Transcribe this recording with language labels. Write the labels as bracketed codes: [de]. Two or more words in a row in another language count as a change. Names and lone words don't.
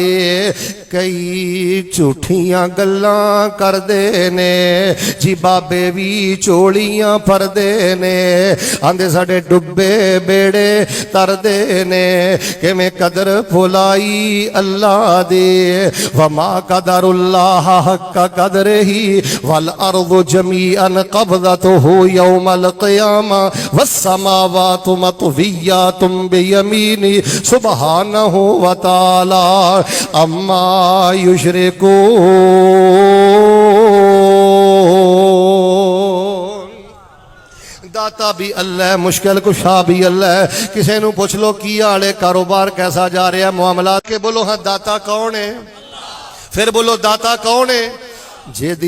[pa] ਕਈ ਝੂਠੀਆਂ ਗੱਲਾਂ ਕਰਦੇ ਨੇ ਜੀ, ਬਾਬੇ ਭੀ ਚੋਲੀਆਂ ਫੜਦੇ ਨੇ, ਆਂਦੇ ਸਾਡੇ ਡੁੱਬੇ ਬੇੜੇ ਤਰਦੇ ਨੇ। ਕਿਵੇਂ ਕਦਰ ਫੁਲਾਈ ਅੱਲਾਹ ਦੀ, [ar] وما قدروا الله حق قدره والأرض جميعا قبضته يوم القيامة والسماوات مطويات بيمينه سبحانه وتعالى عما يشركون. [pa] ਦਾਤਾ ਭੀ ਅੱਲਾਹ, ਮੁਸ਼ਕਿਲ ਕੁਸ਼ਾ ਭੀ ਅੱਲਾਹ। ਕਿਸੀ ਨੂੰ ਪੁੱਛ ਲੋ ਕੀ ਹਾਲ ਹੈ, [ur] کاروبار کیسا جا رہا ہے, [pa] ਮਾਮਲਾ ਕੇ ਬੋਲੋ ਹਾਂ ਦਾਤਾ ਕੌਣ ਹੈ? ਫਿਰ ਬੋਲੋ ਦਾਤਾ ਕੌਣ ਹੈ?